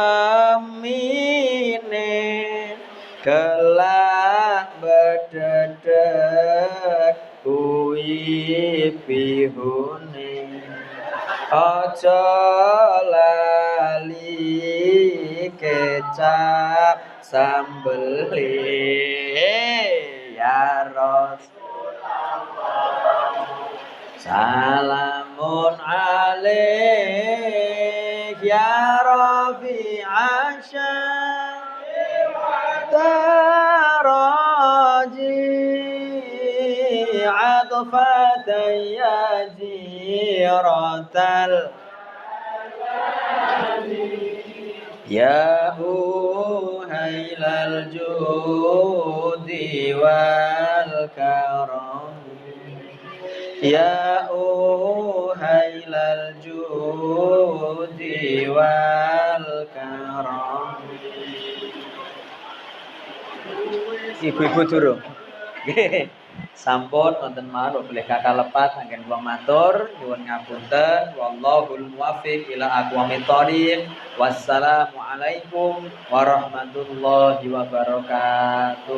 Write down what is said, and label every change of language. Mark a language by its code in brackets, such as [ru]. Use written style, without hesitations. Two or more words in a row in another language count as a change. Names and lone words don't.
[jv] amine kelak bededek kuwi bihune aja lali kecap sambele [ar] يا رسول الله سلام عليك يا رفيع الدرج عطفة يا جيرة يا أهيل الجود والكرم يا أهيل الجود والكرم [jv] ibu-ibu durung nggih sampun wonten mawon boleh kakak lepat anggen kula matur nyuwun ngapunten [ar] والله الموفق إلى أقوم الطريق والسلام عليكم ورحمة الله وبركاته.